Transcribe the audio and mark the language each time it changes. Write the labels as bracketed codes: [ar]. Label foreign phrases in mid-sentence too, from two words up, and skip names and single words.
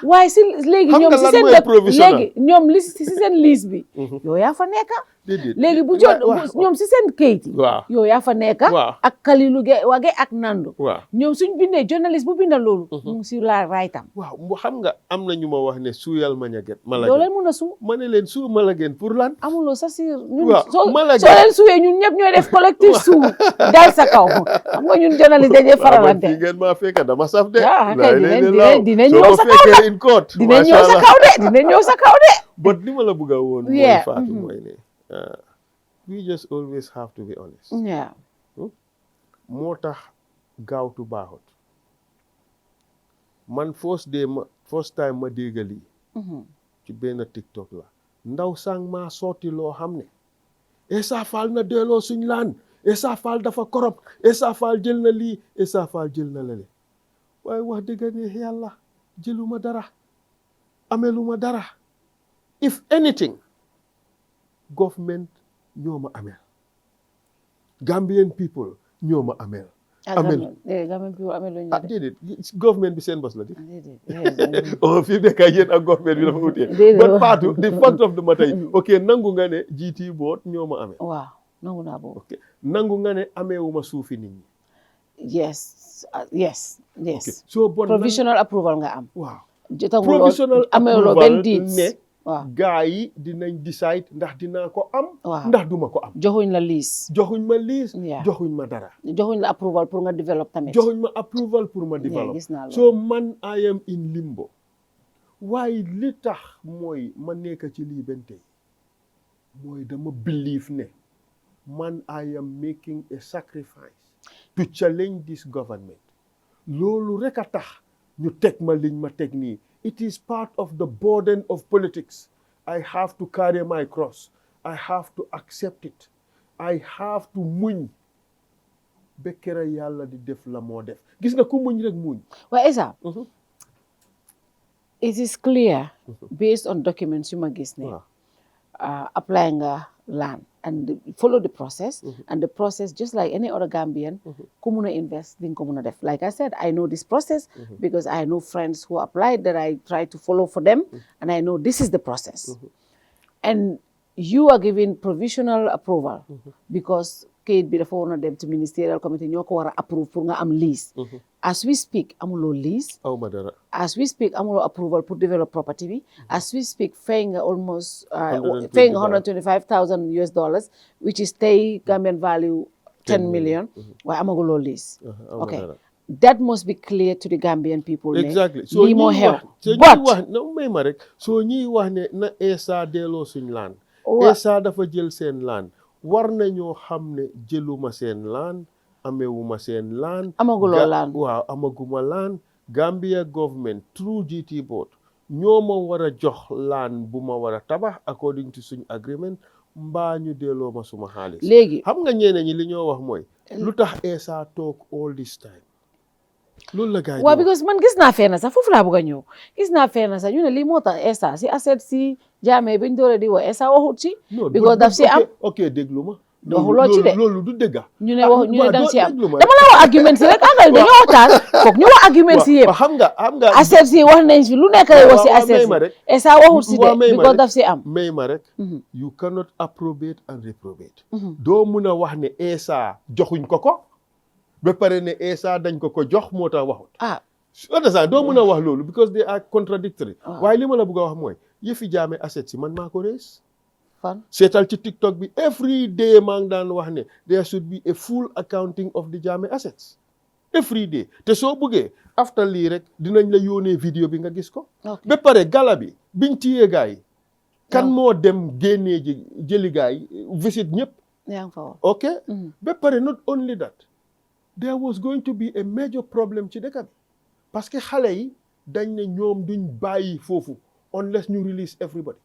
[wo] waaye si léegi ñoom si seen léegi ñoom si seen liste bi yow yaa fa nekk léegi bu jot ñoom si seen kayit yi yow yaa fa nekk ak Kalilu Wage ak Nando ñoom suñ bindee journaliste bu bindal loolu mu ngi si la raytam waaw xam nga am na ñu ma wax ne suuyal ma ñaget yow leen mun a suu ma ne leen suu Malagen pour lan amuloo sa si ñun soo leen suuyee ñun ñëpp ñooy def collectif suu dal sa kaw xam nga ñun journaliste dañuy faralante maa fekk dama saf de dinañ ñëw sa kaw de dinañ ñëw sa kaw de dinañ ñëw sa kaw de but li ma la bëgg a woon mooy Fatou mooy ne [en] we just always have to be honest [wo] moo tax gaawtu baaxut man [en] first time [wo] ma dégga lii ci benn TikTok la ndaw sang maa sotti loo xam ne Essa Faal na delloo suñ laan Essa Faal dafa korop Essa Faal jël na lii Essa Faal jël na lale waaye wax dëgg ne yàlla jëluma dara ameluma dara [en] if anything [wo] government ñoo ma amel Gambian people ñoo ma amel Gambian people amel lu ñu déedéet government bi seen bos la di fii nekk yéen ak government bi dafa utee but Fatou [en] the fact of the matter [wo] ok nangu nga ne GT board ñoo ma amel waaw nangu naa boobu ok nangu nga ne ameewuma suufi nit ñi [en] yes [fr] so bon [en] provisional approval [wo] nga am waaw [en] provisional approval ne [wo] gaa yi dinañ decide ndax dinaa ko am ndax duma ko am joxuñ la liste joxuñ ma dara joxuñ la approval pour nga develop tamit joxuñ ma approval pour ma develop so man [en] I am in limbo [wo] waaye li tax mooy ma nekk ci lii benn tey mooy dama believe ne man [en] I am making a sacrifice to challenge this government loolu rek a tax ñu teg ma liñ ma teg nii it is part of the burden of politics. I have to carry my cross. I have to accept it. I have to muñ [wo] ba kera yàlla di def la moo def gis nga ku muñ rek muñ. [en] Well, Essa, it is clear based on documents [wo] yu ma gis ne [en] apply nga land and follow the process and the process just like any other Gambian [wo] ku mun a [en] invest [wo] di nga ko mun a def [en] like I said I know this process because I know friends who applied that I try to follow for them and I know this is the process and you are given provisional approval because [wo] kayit bi dafa war na [en] dem to ministerial committee [wo] ñoo ko war a [en] approve [wo] pour nga am [en] lease as we speak amuloo lease as we speak [wo] amuloo approval pour [en] develop property bi as we speak [wo] fay nga almost fay nga [en] $125,000 which is tey Gambian value 10 million [wo] waaye amaguloo lease [en] okay that must be clear to the Gambian people exactly [wo] so lii moo xew but may ma rek soo ñuy wax ne na Essa delloo suñ laan Essa dafa jël seen laan war nañoo xam ne jëluma seen laan amewuma seen laan amaguloo laan waaw amaguma laan Gambia government through GT board ñoo ma war a jox laan bu ma war a tabax according to suñ agreement mbaa ñu delloo ma suma xaalis léegi xam nga ñeneen ñi li ñoo wax mooy lu tax Essa toog all this time loolu la gars yi waaw because man gis naa fee na sax foofu laa bëgg a ñëw gis naa fee na sax ñu ne lii moo tax Essa si asset si jaamee biñ doole di wax Essa waxut si because daf si am ok déglu ma waxuloo ci de loolu du dëgga ñu ne wax ñu ne dang si am dama la wax argument si rek àndal dañoo waxtaan foog ñu wax argument si yëpp xam nga asset si wax nañ fi lu nekk lay wax si asset si Essa waxut si de because daf si am may ma rek [en] you cannot approbate and reprobate [wo] doo mun a wax ne Essa joxuñ ko ba pare ne Essa dañ ko jox moo tax waxut doo mun a wax loolu [en] because they are contradictory [wo] waaye li ma la bëgg a wax mooy yëfi jaame asset si man maa ko rees fan seetal ci TikTok bi [en] every day [wo] maa ngi daan wax ne [en] there should be a full accounting of the jaame assets every day [wo] te soo bëggee after lii rek dinañ la yónnee vidéo bi nga gis ko ba pare gala bi biñ tiyee gaa yi kan moo dem génnee jëli gaa yi visit ñëpp ok ba pare [en] not only that there was going to be a major problem [wo] ci dëkk bi [fr] parce que [wo] xale yi dañ ne ñoom duñ bàyyi foofu unless ñu [en] release everybody.